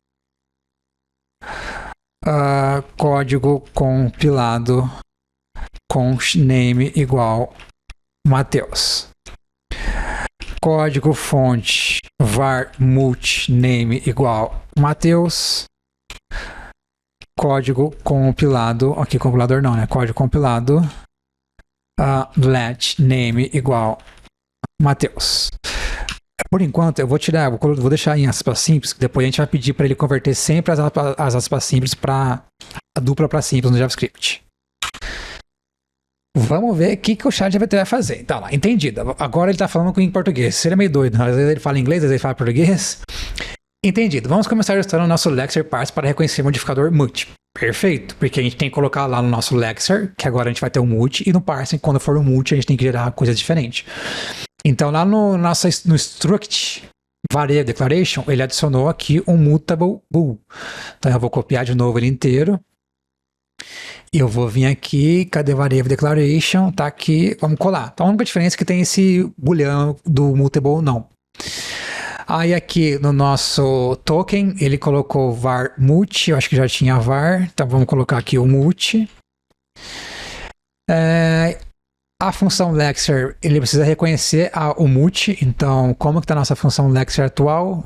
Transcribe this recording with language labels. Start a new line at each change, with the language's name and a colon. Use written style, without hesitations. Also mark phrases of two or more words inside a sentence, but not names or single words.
Portuguese: Código compilado
English: const name
Portuguese: igual Mateus. Código fonte
English: var mult name
Portuguese: igual Mateus. Código compilado, aqui compilador não, né? Código compilado
English: let name
Portuguese: igual Mateus. Por enquanto, eu vou deixar em aspas simples, depois a gente vai pedir para ele converter sempre as aspas simples para a dupla para simples no JavaScript. Vamos ver o que o ChatGPT vai fazer. Tá lá, entendido. Agora ele tá falando em português. Seria meio doido. Às vezes ele fala inglês, às vezes ele fala português. Entendido. Vamos começar ajustando o nosso Lexer parse para reconhecer o modificador mut. Perfeito, porque a gente tem que colocar lá no nosso Lexer, que agora a gente vai ter um mut, e no parse, quando for um mut, a gente tem que gerar coisas diferentes. Então lá no struct
English: variable declaration,
Portuguese: ele adicionou aqui um
English: mutable bool.
Portuguese: Então eu vou copiar de novo ele inteiro. E eu vou vir aqui, cadê
English: variable declaration?
Portuguese: Tá aqui, vamos colar. Então a única diferença é que tem esse booleano do mutable não. Aí aqui no nosso token, ele colocou
English: var mut,
Portuguese: eu acho que já tinha var, então vamos colocar aqui o mut. A função Lexer, ele precisa reconhecer o mut, então como que está a nossa função Lexer atual?